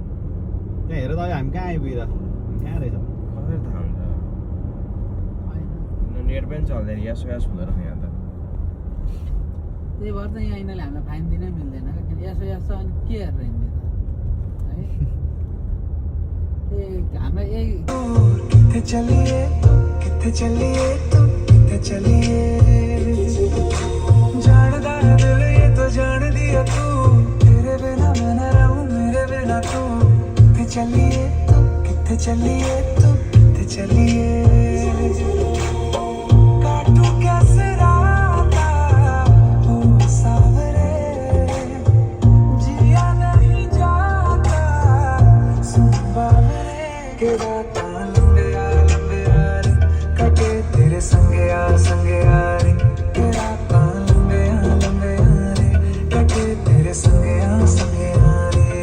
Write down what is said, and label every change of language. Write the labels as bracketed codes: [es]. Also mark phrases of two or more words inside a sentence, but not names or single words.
[ne] त्यहाँ हेर त अहिले हामी कहाँ आइपुगिरहेको कहाँ रहेछ कसरी थाहा हुन्छ होइन। नेट पनि चल्दैन यास यास हुँदो रहेछ यहाँ त त्यही भएर त यहाँ यिनीहरूले हामीलाई फाइन दिनै मिल्दैन क्या किन यसो यसो अनि के हेरेर हिँड्ने त है हामीलाई यही [pa] ਕਿੱਥੇ ਚਲਿਏ ਤੂੰ ਕਿੱਥੇ ਚਲਿਏ ਜਾਣਦਾ ਹੈ ਦਿਲ [hi] ये तो जान दिया तू तेरे बिना मैं न रहूं मेरे बिना तू [pa] ਕਿੱਥੇ ਚਲਿਏ ਤੂੰ ਕਿੱਥੇ ਚਲਿਏ ਕੱਟੂ ਕੈਸੇ ਰਾਤਾਂ [hi] ओ सावरे जिया नहीं जाता सुन बावरे [pa] ਕੇ ਰਾਤਾਂ ਲੰਮੇ ਯਾਰ ਕੱਟੇ ਤੇਰੇ ਸੰਗੇ ਯਾਰ ਰੇ ਕੇ ਰਾਤਾਂ ਲੰਮੇ ਯਾਰ ਕੱਟੇ ਤੇਰੇ ਸੰਗੇ ਯਾਰ ਰੇ